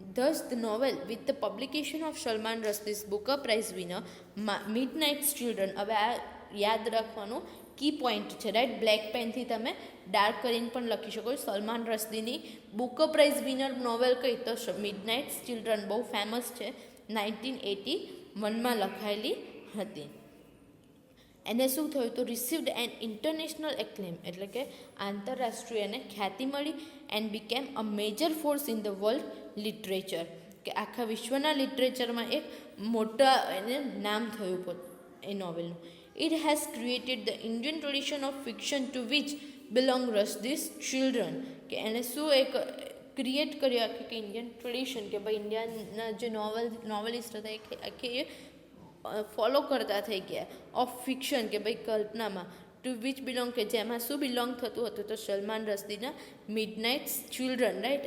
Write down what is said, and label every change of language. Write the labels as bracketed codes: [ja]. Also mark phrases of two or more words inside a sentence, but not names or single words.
[en] Thus, the novel, with the publication of Salman Rushdie's Booker Prize winner, Midnight's Children, [gu] હવે આ યાદ રાખવાનું [en] key point [gu] છે, રાઈટ. બ્લેક પેનથી તમે ડાર્ક કરીને પણ લખી શકો છો. સલમાન રશ્દીની બુકર પ્રાઇઝ [en] winner novel [gu] કઈ તો મિડનાઇટ્સ ચિલ્ડ્રન, બહુ ફેમસ છે, 1981માં લખાયેલી હતી. એને શું થયું તો [en] received an international acclaim, [gu] એટલે કે આંતરરાષ્ટ્રીય એને ખ્યાતિ મળી, [en] and became a major force in the world literature, [gu] કે આખા વિશ્વના લિટરેચરમાં એક મોટા એને નામ થયું એ નોવેલનું. [en] It has created the Indian tradition of fiction to which belong Rushdie's children, [gu] કે એને શું એક ક્રિએટ કર્યું આખી કે [en] Indian tradition, [gu] કે ભાઈ ઇન્ડિયાના જે નોવેલિસ્ટ હતા એ ફોલો કરતા થઈ ગયા, [en] of fiction, [gu] કે ભાઈ કલ્પનામાં, [en] to which belong, [gu] કે જેમાં શું બિલોંગ થતું હતું તો સલમાન રશ્દીના મિડનાઇટ્સ ચિલ્ડ્રન, રાઈટ.